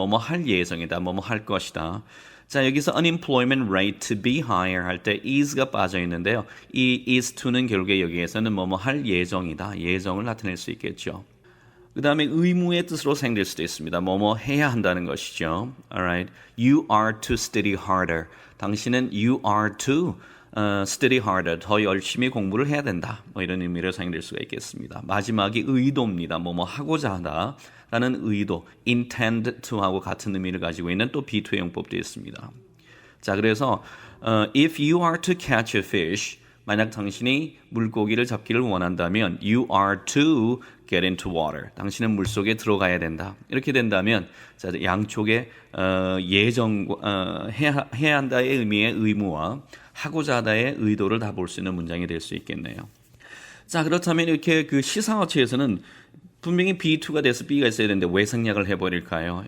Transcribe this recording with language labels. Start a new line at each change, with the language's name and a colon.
Korean: 뭐뭐 할 예정이다. 뭐뭐 할 것이다. 자, 여기서 unemployment rate to be higher 할 때 is가 빠져 있는데요. 이 is to는 결국에 여기에서는 뭐뭐 할 예정이다. 예정을 나타낼 수 있겠죠. 그 다음에 의무의 뜻으로 사용될 수도 있습니다. 뭐뭐 해야 한다는 것이죠.
English: Alright. You are to study harder.
Korean: 당신은
English: you are to study harder.
Korean: 더 열심히 공부를 해야 된다. 뭐 이런 의미로 사용될 수가 있겠습니다. 마지막이 의도입니다. 뭐뭐 하고자 하다. 라는 의도, intend to 하고 같은 의미를 가지고 있는 또 be2의 용법도 있습니다. 자, 그래서
English: if you are to catch a fish,
Korean: 만약 당신이 물고기를 잡기를 원한다면
English: you are to get into water.
Korean: 당신은 물속에 들어가야 된다. 이렇게 된다면 자, 양쪽의 해야 한다의 의미의 의무와 하고자 하다의 의도를 다 볼 수 있는 문장이 될 수 있겠네요. 자, 그렇다면 이렇게 그 시사어체에서는 분명히 be2가 돼서 be가 있어야 되는데 왜 생략을 해버릴까요?